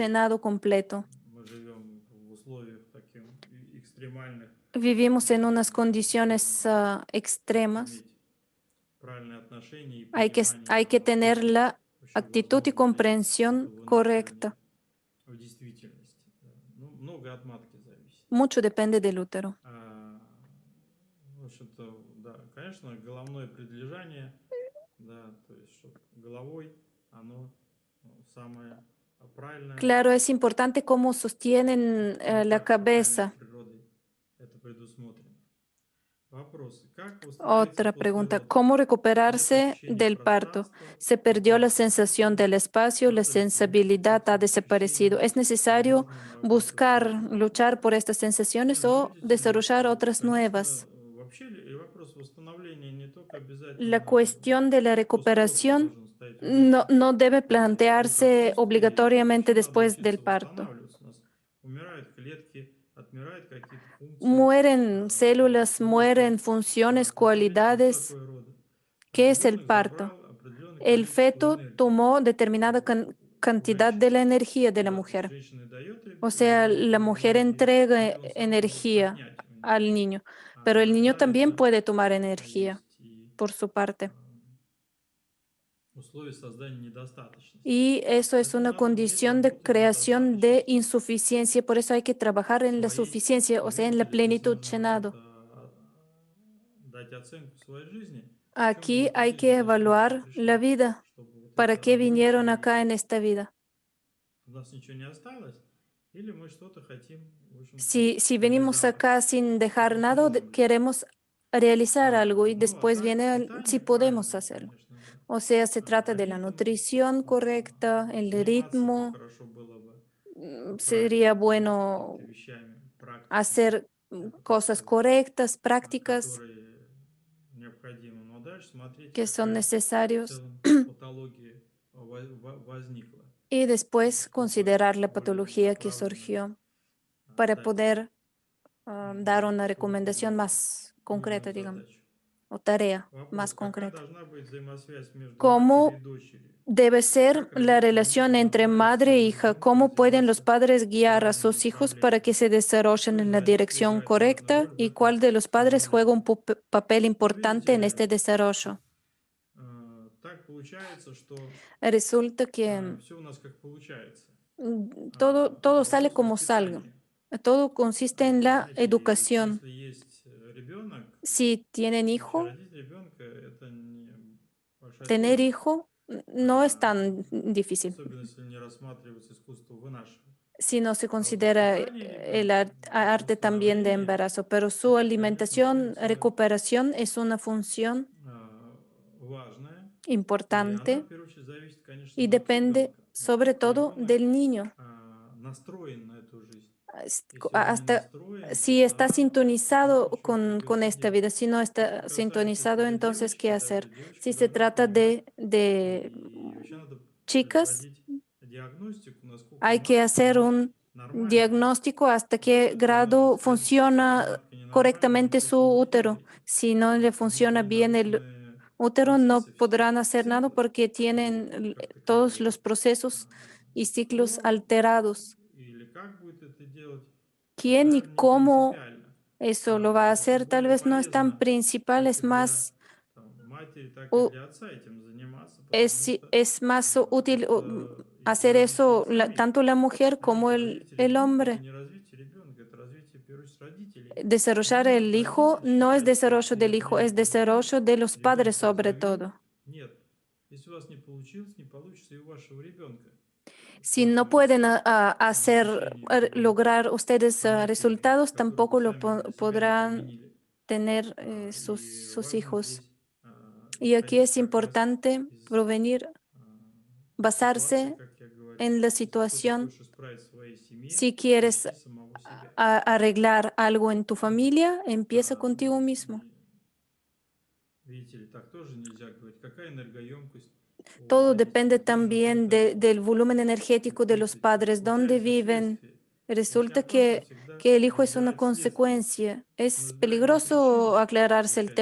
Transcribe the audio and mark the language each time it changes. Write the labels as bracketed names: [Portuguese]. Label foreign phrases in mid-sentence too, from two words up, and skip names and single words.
[Spanish] llenado completo. [Russian] мы живем в условиях таких экстремальных, [Spanish] Vivimos en unas [Russian] что [Spanish] condiciones extremas. [Russian] иметь правильное отношение и [Spanish] Hay [Russian] понимание, [Spanish] que tener [Russian] насколько [Spanish] la [Russian] вообще [Spanish] actitud y [Russian] возможно это [Spanish] comprensión [Russian] вынашивание [Spanish] correcta. [Russian] в действительности. Да. Ну, многое от матки зависит. [Spanish] Mucho depende del útero. [Russian] В общем-то, да, конечно, головное предлежание, да, то есть, чтобы головой оно самое правильное, [Spanish] Claro, es importante cómo sostienen [Russian] не [Spanish] la [Russian] так фатально [Spanish] cabeza. [Russian] природой это предусмотрено. Вопрос. Как восстановиться [Spanish] Otra [Russian] после [Spanish] pregunta, [Russian] родов? [Spanish] ¿cómo [Russian] Нет [Spanish] recuperarse [Russian] ощущения [Spanish] del parto? [Russian] пространства [Spanish] Se [Russian] и [Spanish] perdió la sensación [Russian] гибкости. [Spanish] del espacio, la [Russian] Надо ли служить [Spanish] sensibilidad ha [Russian] этим [Spanish] desaparecido. [Russian] ощущениям [Spanish] Es [Russian] или [Spanish] necesario [Russian] можно на работу [Spanish] buscar, [Russian] снова? [Spanish] luchar por estas [Russian] Не, [Spanish] sensaciones [Russian] ну [Spanish] o [Russian] видите ли, [Spanish] desarrollar otras [Russian] конечно, [Spanish] nuevas. [Russian] вообще и вопрос восстановления не только [Spanish] La [Russian] обязательно [Spanish] cuestión de la [Russian] после рода [Spanish] recuperación [Russian] должен стоять у женщины. [Spanish] no debe [Russian] В их [Spanish] plantearse [Russian] отсутствии [Spanish] obligatoriamente [Russian] вообще надо [Spanish] después del [Russian] учиться [Spanish] parto. [Russian] восстанавливаться. У нас умирают клетки, отмирают какие-то функции [Spanish] Mueren células, [Russian] мозга. [Spanish] mueren funciones, [Russian] Соответственно, что [Spanish] cualidades. [Russian] такое роды? [Spanish] ¿Qué es el [Russian] Ребенок [Spanish] parto? [Russian] забрал определенное [Spanish] El [Russian] количество [Spanish] feto [Russian] энергии [Spanish] tomó determinada [Russian] у [Spanish] cantidad de [Russian] женщины. [Spanish] la energía de la [Russian] Да, то есть [Spanish] mujer. [Russian] женщина дает [Spanish] O sea, la [Russian] ребенку [Spanish] mujer [Russian] энергию, или [Spanish] entrega [Russian] он сам может [Spanish] energía [Russian] отнять у него. [Spanish] al niño, pero el niño [Russian] На [Spanish] también [Russian] это [Spanish] puede tomar energía [Russian] есть и [Spanish] por su parte. [Russian] условия создания недостаточности. [Spanish] Y eso es [Russian] Поэтому [Spanish] una [Russian] надо уметь [Spanish] condición de [Russian] работать с [Spanish] creación de [Russian] недостаточностью [Spanish] insuficiencia. Por eso hay que trabajar en la [Russian] своей, [Spanish] suficiencia, o sea, en la [Russian] видите ли, здесь [Spanish] plenitud [Russian] нужно [Spanish] llenado. [Russian] это дать оценку своей жизни, в чем [Spanish] Aquí [Russian] было [Spanish] hay [Russian] причина, [Spanish] que [Russian] зачем вы сюда [Spanish] evaluar la [Russian] пришли, [Spanish] vida. [Russian] чтобы вот [Spanish] ¿Para [Russian] это [Spanish] qué [Russian] обрыть, [Spanish] vinieron acá [Russian] и [Spanish] en esta vida? [Russian] у нас ничего не осталось, или мы что-то хотим, в общем-то, [Spanish] Si venimos [Russian] реализовать. [Spanish] acá sin dejar [Russian] Вопрос [Spanish] nada, [Russian] может быть. [Spanish] queremos realizar algo y [Russian] Ну, а [Spanish] después [Russian] так, [Spanish] viene si [Russian] питание [Spanish] podemos [Russian] правильное, [Spanish] hacerlo. [Russian] конечно, да. [Spanish] O sea, se trata de la [Russian] Напитанность, [Spanish] nutrición correcta, el [Russian] заниматься [Spanish] ritmo. [Russian] хорошо было бы [Spanish] Sería [Russian] правильными, да, [Spanish] bueno [Russian] какими-то вещами, практиками, [Spanish] hacer cosas [Russian] которые, [Spanish] correctas, prácticas [Russian] которые необходимы. Но дальше смотрите, [Spanish] que son [Russian] какая в [Spanish] necesarios [Russian] целом патология возникла, [Spanish] y después [Russian] чтобы [Spanish] considerar la [Russian] более [Spanish] patología que [Russian] направленно [Spanish] surgió para [Russian] дать [Spanish] poder dar una recomendación [Russian] какую-то [Spanish] más concreta, [Russian] именно [Spanish] digamos, [Russian] задачу. [Spanish] o tarea más [Russian] Вопрос, какая [Spanish] concreta. [Russian] должна быть взаимосвязь между матерью и [Spanish] ¿Cómo [Russian] дочерью? [Spanish] debe ser [Russian] Как [Spanish] la [Russian] родители могут [Spanish] relación entre [Russian] направить [Spanish] madre e [Russian] своего [Spanish] hija? [Russian] ребенка [Spanish] ¿Cómo pueden los [Russian] развиваться [Spanish] padres [Russian] в [Spanish] guiar a [Russian] правильном [Spanish] sus hijos para [Russian] направлении? [Spanish] que se desarrollen [Russian] Кто из [Spanish] en la [Russian] родителей [Spanish] dirección [Russian] играет важную [Spanish] correcta? [Russian] роль в [Spanish] ¿Y [Russian] этом [Spanish] cuál de los padres juega un [Russian] моменте? [Spanish] papel [Russian] Ну, видите [Spanish] importante en [Russian] ли, [Spanish] este desarrollo? [Russian] так получается, что [Spanish] Resulta que [Russian] все у нас как получается. [Spanish] todo sale [Russian] Вопрос [Spanish] como salga. [Russian] воспитания. [Spanish] Todo consiste en la [Russian] Знаете, ведь [Spanish] educación. [Russian] если есть ребенок, [Spanish] Si tienen [Russian] вообще [Spanish] hijo, [Russian] родить ребенка это не большая [Spanish] tener [Russian] сложность. [Spanish] hijo no es tan difícil [Russian] Особенно если не рассматривается искусство вынашивания. [Spanish] si no se [Russian] А вот [Spanish] considera [Russian] воспитание [Spanish] el [Russian] ребенка, [Spanish] arte también de [Russian] восстановление, [Spanish] embarazo, pero su [Russian] это, конечно, [Spanish] alimentación, [Russian] функция [Spanish] recuperación es una función [Russian] важная, и она, [Spanish] importante [Russian] в первую очередь, зависит, [Spanish] y [Russian] конечно, от [Spanish] depende [Russian] ребенка. [Spanish] sobre [Russian] Насколько [Spanish] todo [Russian] ребенок [Spanish] del niño. [Russian] настроен на эту жизнь. [Spanish] Es- [Russian] Если он не [Spanish] Hasta [Russian] настроен, [Spanish] si está [Russian] тогда [Spanish] sintonizado [Russian] ничего [Spanish] con [Russian] придется [Spanish] esta [Russian] делать. [Spanish] vida, si no [Russian] Что [Spanish] está [Russian] касается, [Spanish] sintonizado, [Russian] если это [Spanish] entonces, [Russian] девочки, [Spanish] ¿qué [Russian] даже [Spanish] hacer? [Russian] девочка [Spanish] Si se [Russian] должна [Spanish] trata [Russian] понимать, [Spanish] de [Russian] и вообще надо [Spanish] chicas, [Russian] производить диагностику, насколько [Spanish] hay que [Russian] матка, [Spanish] hacer [Russian] она [Spanish] un [Russian] нормальная. [Spanish] diagnóstico hasta [Russian] Потому [Spanish] qué [Russian] что если матка [Spanish] grado [Russian] скажет, что [Spanish] funciona [Russian] матка ненормальная, [Spanish] correctamente [Russian] ничего [Spanish] su [Russian] с ней не [Spanish] útero. [Russian] делайте. [Spanish] Si no le [Russian] Потому что [Spanish] funciona bien el [Russian] ненарушенные [Spanish] útero, no [Russian] процессы все, [Spanish] podrán hacer nada [Russian] циклы, [Spanish] porque [Russian] которые [Spanish] tienen [Russian] как-то [Spanish] todos los [Russian] фигурируют, [Spanish] procesos y ciclos [Russian] то [Spanish] alterados. [Russian] или как будет это делать, [Spanish] ¿Quién y [Russian] наверное, не [Spanish] cómo [Russian] принципиально. [Spanish] eso lo va a [Russian] Это [Spanish] hacer? Tal [Russian] более [Spanish] vez no es tan [Russian] полезно [Spanish] principal, [Russian] как [Spanish] es [Russian] и для [Spanish] más, [Russian] матери, так и u- для отца этим заниматься, потому что [Spanish] es más útil [Russian] это и [Spanish] hacer [Russian] родителям [Spanish] eso [Russian] самим. [Spanish] tanto la mujer como [Russian] Знаете, развитие [Spanish] el [Russian] ребенка это [Spanish] hombre. [Russian] не развитие ребенка, это развитие, в первую очередь, родителей. [Spanish] Desarrollar [Russian] Не может [Spanish] el hijo [Russian] родитель [Spanish] no es [Russian] считать, что [Spanish] desarrollo [Russian] если я [Spanish] del hijo, es [Russian] тренировку сделаю, [Spanish] desarrollo de los padres [Russian] ребенок [Spanish] sobre [Russian] разовьет. [Spanish] todo. [Russian] Нет. Если у вас не получилось, не получится и у вашего ребенка. [Spanish] Si no [Russian] только [Spanish] pueden [Russian] течение [Spanish] lograr ustedes [Russian] понятиями, [Spanish] resultados, [Russian] которые вы [Spanish] tampoco [Russian] сами для себя не [Spanish] podrán [Russian] применили. [Spanish] tener [Russian] И [Spanish] sus [Russian] важно [Spanish] hijos. [Russian] здесь [Spanish] Y aquí [Russian] исходить [Spanish] es [Russian] как раз [Spanish] importante [Russian] из [Spanish] provenir, [Russian] а, той ситуации, [Spanish] basarse [Russian] как я говорил. [Spanish] en la [Russian] Если что-то [Spanish] situación. [Russian] хочешь исправить в своей семье, [Spanish] Si quieres [Russian] ищи самого себя. [Spanish] arreglar algo en tu [Russian] Вот. [Spanish] familia, empieza [Russian] А, [Spanish] contigo mismo. [Russian] и видите ли, так тоже нельзя говорить. Какая энергоемкость у [Spanish] Todo [Russian] родителей? [Spanish] depende [Russian] Должен быть [Spanish] también [Russian] дом. [Spanish] del volumen [Russian] И [Spanish] energético de los padres, dónde [Russian] получается [Spanish] viven. [Russian] следствие. Если [Spanish] Resulta [Russian] опасно, всегда [Spanish] que el hijo es una [Russian] избирать следствие. [Spanish] consecuencia. [Russian] Но [Spanish] Es [Russian] избирать не [Spanish] peligroso [Russian] причину, [Spanish] aclararse el